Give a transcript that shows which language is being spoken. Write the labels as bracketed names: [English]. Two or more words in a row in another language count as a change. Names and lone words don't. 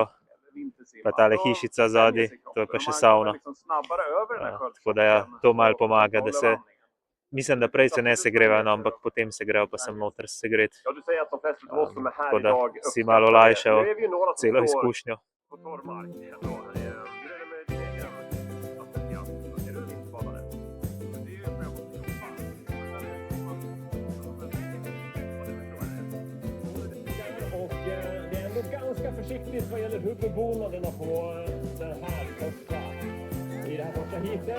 [Slovenian] Pa tale hišica zadaj, to je pa še savna. Tako da ja, to malo pomaga, da se, mislim, da prej se ne segrevajo, no, ampak potem se grejo pa sem noter segreti. Tako da si malo olajšajo celo izkušnjo. [Swedish] Ganska försiktigt vad gäller huvudbonaderna på den här första, i det här första heatet.